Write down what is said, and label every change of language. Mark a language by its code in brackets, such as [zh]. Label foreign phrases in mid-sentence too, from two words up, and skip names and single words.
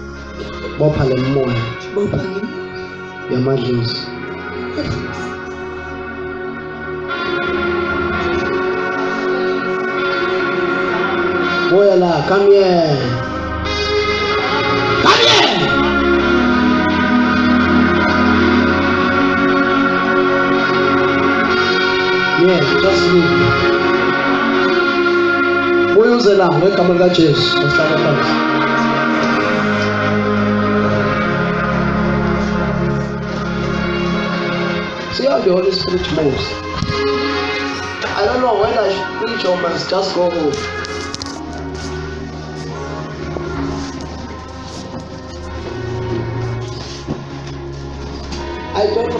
[zu] yamadlozi moya la [en] come here yeah just leave. [zu] Uyuze la ngegama lika Jesu uhlala phansi. [en] See how the Holy Spirit moves. I don't know whether I should preach or must just go home. I don't know.